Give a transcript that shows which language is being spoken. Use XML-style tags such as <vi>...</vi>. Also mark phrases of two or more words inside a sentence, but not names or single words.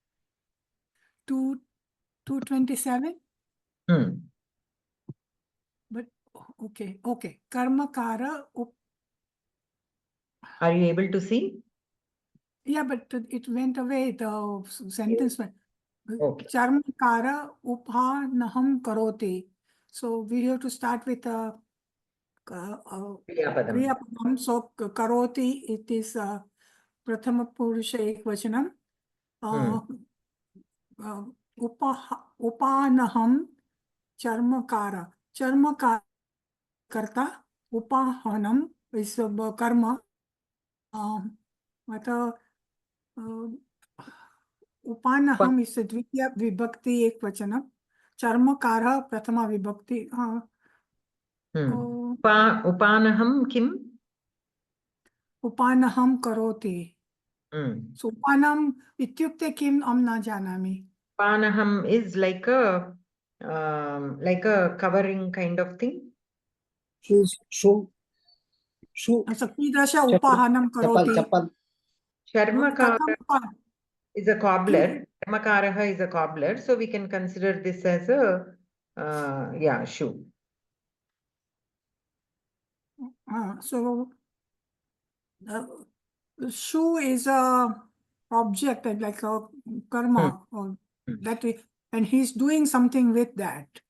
<en>227? But okay. Karmakara. Are you able to see? Yeah, but it went away. The sentence went. Okay.</en> <sa>Charmakara uphanaham karoti.</sa> <en>So we have to start with a kriyapadam. So karoti, it is</en> <sa>prathama purusha ekvachanam. Upanaham charmakara. Charmakara karta.</sa> <en>Upahanam is karma. Upanaham is a</en> <sa>dvitiya vibhakti ekvachanam. Charmakara prathama vibhakti. Upanaham kim? Upanaham karoti. So upanam ityukte kim am na janami.</sa> <en>Upanaham is like a covering kind of thing. Shoe.</en> <sa>So kidasha upahanam karoti.</sa> <en>Charmakara is a cobbler. Charmakara is a cobbler. So we can consider this as a shoe. So shoe is a object like a karma or that way, and he's doing something with that.</en>